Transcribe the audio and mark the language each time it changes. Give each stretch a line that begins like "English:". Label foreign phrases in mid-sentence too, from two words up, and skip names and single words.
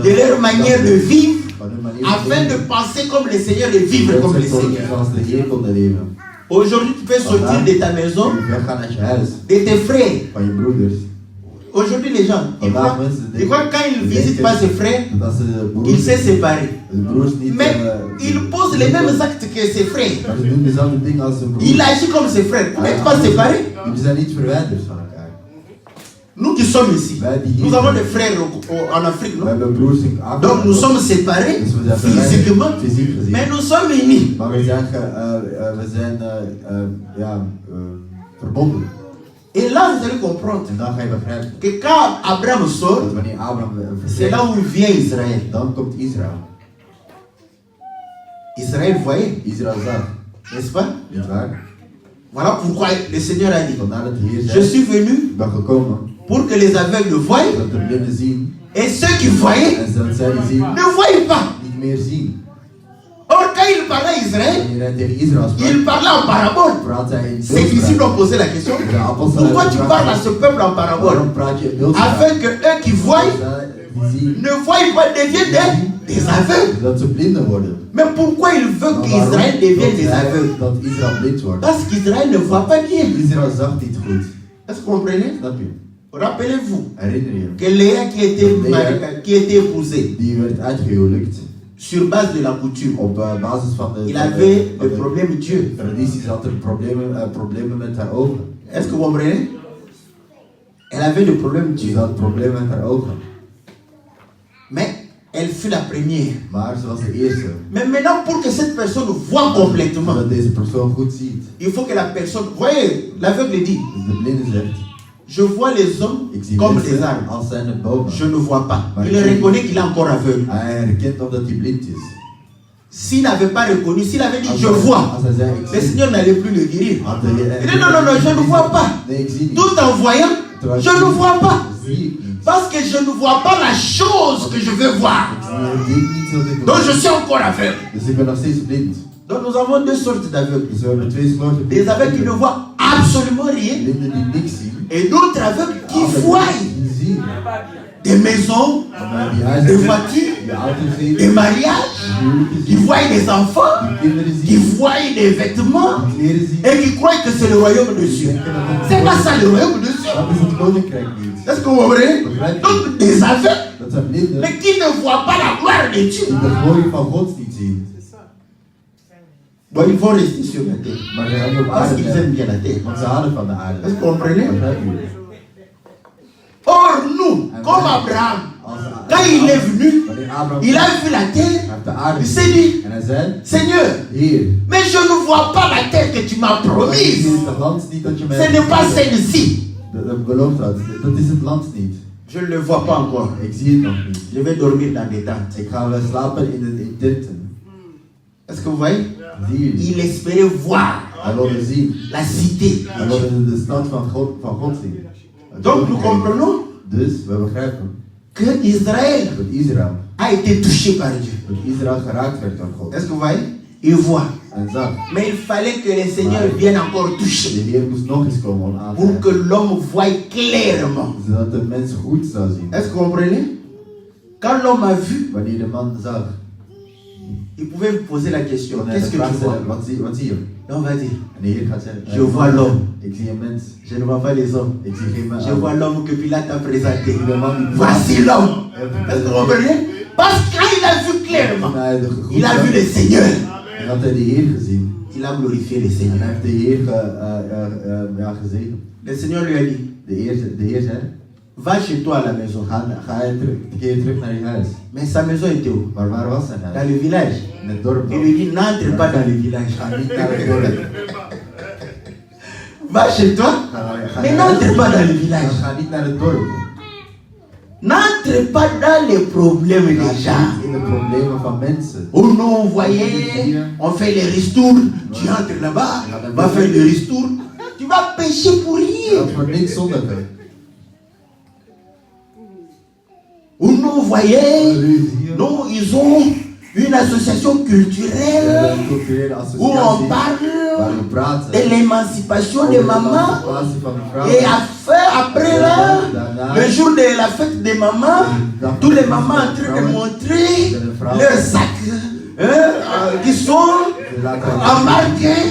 French: de leur manière de vivre,
Dutch: van hun manier
French: afin de
Dutch: leven.
French: penser comme le Seigneur et vivre comme le Seigneur.
Dutch: Zoals de Heer konden leven.
French: Aujourd'hui, tu peux sortir de ta maison,
Dutch: Je weggaan uit je huis,
French: de tes frères.
Dutch: van je broeders.
French: Aujourd'hui, les gens, ils croient quand ils ne visitent pas ses frères,
Dutch: Dat ze de broers,
French: ils s'est séparés.
Dutch: de broers niet...
French: Mais ils posent les mêmes actes que ses frères.
Dutch: Maar ze doen dezelfde dingen als hun broers.
French: Il agit comme ses frères. Vous n'êtes pas séparés.
Dutch: Jullie zijn niet verwijderd van elkaar.
French: Nous qui sommes ici, nous avons des frères en Afrique,
Dutch: We
French: non?
Dutch: hebben broers in Afrika.
French: Donc nous sommes séparés
Dutch: Dus we zijn
French: physiquement,
Dutch: verwijderd, fysiek gezien.
French: mais nous sommes unis.
Dutch: Maar we zijn verbonden.
French: Et là, vous allez comprendre
Dutch: En dan ga je begrijpen
French: que quand Abraham sort,
Dutch: dat wanneer Abraham
French: c'est
Dutch: vertrekt,
French: là où vient Israël.
Dutch: dan komt Israël.
French: Israël voyait,
Dutch: Israël zag,
French: n'est-ce pas?
Dutch: niet waar?
French: Voilà pourquoi le Seigneur a dit,
Dutch: Vandaar dat de Heer
French: je
Dutch: zei,
French: suis venu
Dutch: ik ben gekomen
French: pour que les aveugles voient
Dutch: dat de blinden zien
French: et ceux qui voyaient
Dutch: en dat zij die zien
French: ne voient pas.
Dutch: niet meer zien.
French: Or, quand il parlait à Israël,
Dutch: Wanneer hij tegen Israël sprak,
French: il parlait en parabole.
Dutch: praat hij in
French: Ces disciples
Dutch: beeldspraak.
French: ont posé la question,
Dutch: De apostelen
French: pourquoi tu
Dutch: hebben
French: parles à
Dutch: gevraagd,
French: ce peuple en parabole?
Dutch: waarom praat je in beeldspraak?
French: Afin que eux qui voient
Dutch: Die zien
French: ne voient pas, deviennent des aveugles.
Dutch: dat ze blinden worden.
French: Mais pourquoi il veut
Dutch: Maar
French: qu'Israël devienne des aveugles?
Dutch: dat Israël blind wordt?
French: Parce qu'Israël ne voit pas bien.
Dutch: Israël zag niet goed.
French: Est-ce que vous comprenez?
Dutch: Snap je?
French: Rappelez-vous
Dutch: Herinner je?
French: que Léa qui était épousée
Dutch: Die werd uitgehuwelijkt
French: sur base de la coutume,
Dutch: op basis van de,
French: il
Dutch: van
French: avait
Dutch: de,
French: le problème Dieu.
Dutch: tradities. Had er problemen met haar ogen.
French: Est-ce que vous comprenez? Elle avait le problème
Dutch: Ze
French: Dieu.
Dutch: had problemen met haar ogen.
French: Mais elle fut la première.
Dutch: Maar ze was de eerste.
French: Mais maintenant, pour que cette personne voit complètement,
Dutch: Zodat deze persoon goed ziet.
French: il faut que la personne... Voyez, l'aveugle dit,
Dutch: Dus de blinde zegt,
French: je vois les hommes
Dutch: ik zie
French: comme des
Dutch: mensen
French: arbres.
Dutch: als zijn de bomen.
French: Je ne vois pas.
Dutch: Maar
French: Il reconnaît qu'il est encore aveugle.
Dutch: Hij herkent omdat hij blind is.
French: S'il n'avait pas reconnu, s'il avait dit
Dutch: Als
French: je
Dutch: hij-
French: vois,
Dutch: Als hij zei, ik
French: le
Dutch: zie.
French: Seigneur n'allait plus le guérir.
Dutch: Had de Heer-
French: Il dit non, non, non, je ne vois pas.
Dutch: Nee, ik zie niet.
French: Tout en voyant,
Dutch: Terwijl
French: je ne vois pas.
Dutch: Zie ik niet.
French: Parce que je ne vois pas la chose que je veux voir.
Dutch: Ik zie niet zoals ik
French: Donc
Dutch: wil.
French: je suis encore aveugle.
Dutch: Dus ik ben nog steeds blind.
French: Donc nous avons deux sortes d'aveugles.
Dutch: Dus we hebben twee soorten
French: Des aveugles qui ne voient absolument rien
Dutch: blinden die niks zien.
French: et d'autres aveugles qui voient
Dutch: Die zien.
French: des maisons,
Dutch: Die huizen
French: des
Dutch: zien.
French: voitures,
Dutch: Die auto's zien.
French: des mariages,
Dutch: Huwelijken
French: qui
Dutch: zien.
French: voient des enfants,
Dutch: Die kinderen
French: qui
Dutch: zien.
French: voient des vêtements
Dutch: Die kleren zien.
French: et qui croient que c'est le royaume de Dieu. C'est pas ça le royaume de Dieu.
Dutch: Dat is het koninkrijk niet.
French: Est-ce que vous comprenez? Donc des aveugles,
Dutch: Dat zijn blinden
French: mais qui ne voient pas la gloire de Dieu.
Dutch: die de glorie van God niet zien.
French: Bon, ils vont rester sur la terre.
Dutch: Maar ze hebben op
French: Parce
Dutch: aarde
French: qu'ils
Dutch: blijven.
French: aiment bien la terre.
Dutch: Want ze houden van de aarde.
French: Est-ce que vous comprenez?
Dutch: Begrijp je?
French: Or nous, comme Abraham, quand il est venu,
Dutch: Wanneer Abraham
French: il a vu la terre,
Dutch: hij heeft de aarde
French: il s'est dit,
Dutch: en hij zei,
French: Seigneur,
Dutch: Heer,
French: mais je ne vois pas la terre que tu m'as dit promise.
Dutch: is het land niet dat je mij
French: Ce n'est pas celle-ci.
Dutch: dat beloofd had. Dat is het land niet.
French: Je ne le vois pas encore.
Dutch: Ik zie het nog niet.
French: Je vais dormir dans des tentes.
Dutch: Ik ga wel slapen in tenten.
French: Est-ce que vous voyez?
Dutch: Zie je?
French: Il espérait voir
Dutch: Hij wilde zien.
French: la cité.
Dutch: Hij wilde de stad van God zien.
French: Donc nous comprenons
Dutch: Dus we begrijpen
French: que Israël
Dutch: dat Israël,
French: a été touché par Dieu.
Dutch: dat Israël geraakt werd door God.
French: Est-ce que vous voyez? Il voit.
Dutch: En zag,
French: Mais il fallait que le Seigneur vienne encore
Dutch: de
French: toucher
Dutch: Heer moest nog eens komen om aan te
French: pour que
Dutch: raken,
French: l'homme voie clairement.
Dutch: zodat de mens goed zou zien.
French: Est-ce que vous comprenez? Quand l'homme a vu,
Dutch: Wanneer de man zag,
French: Il pouvait vous poser la question, qu'est-ce que tu vois?
Dutch: Wat zie je?
French: Et on va dire,
Dutch: En de Heer gaat zeggen,
French: je vois l'homme.
Dutch: ik zie een mens.
French: Je ne vois pas les hommes.
Dutch: Ik zie geen mens.
French: Je vois l'homme que Pilate a présenté.
Dutch: De man die
French: Voici l'homme. Est-ce que vous comprenez? Parce que quand il a vu clairement, il a vu le Seigneur.
Dutch: En had hij de Heer gezien.
French: Il a glorifié le
Dutch: En
French: Seigneur.
Dutch: hij heeft de Heer gezegend.
French: Le Seigneur lui a dit,
Dutch: De Heer zei,
French: va chez toi à la maison.
Dutch: keer terug naar je huis.
French: Mais sa maison était où?
Dutch: Maar waar was zijn
French: Dans
Dutch: huis?
French: le village.
Dutch: In het dorp.
French: Il lui dit, n'entre pas dans le village.
Dutch: Ga niet naar het dorp.
French: Va chez toi, mais n'entre pas dans le village.
Dutch: Ga niet naar het dorp.
French: N'entre pas dans les problèmes des gens.
Dutch: In de problemen van mensen.
French: Oh non, vous voyez, on fait les ristournes. Tu entres là-bas, va faire les ristournes. Tu vas pécher pour rien.
Dutch: Dat wordt niks zondigen.
French: Oh non, vous voyez, non, ils ont une association culturelle où on parle de l'émancipation des mamans et après là, le jour de la fête des mamans, tous les mamans en train de montrer leurs sacs qui sont embarqués.